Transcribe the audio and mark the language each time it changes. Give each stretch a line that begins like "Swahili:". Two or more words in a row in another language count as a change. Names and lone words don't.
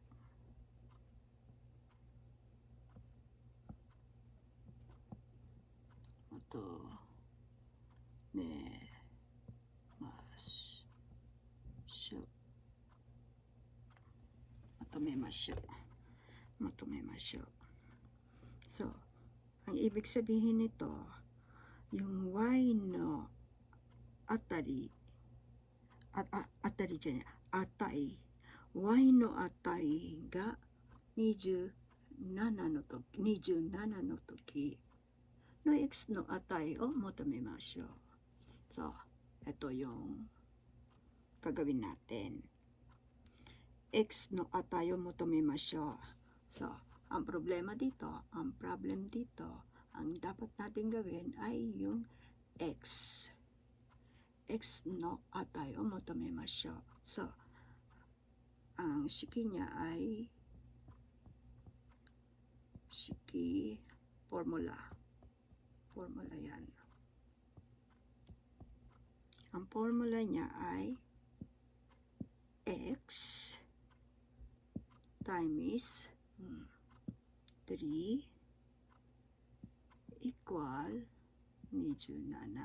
Japanese: 求めましょう。
Filipino: 求めましょう。So, ang ibig sabihin nito, yung
Japanese: yの辺り、辺りじゃない、値、y の値が27の時の x の値を求めましょう。So,
Filipino: ito yung gagawin natin.
Japanese: Xの値を求めましょう.
Filipino: So, ang problem dito, ang dapat natin gawin ay yung
Japanese: xの値を求めましょう.
Filipino: So, ang shiki niya ay formula yan. Ang formula niya ay
English: x times 3 equal 27.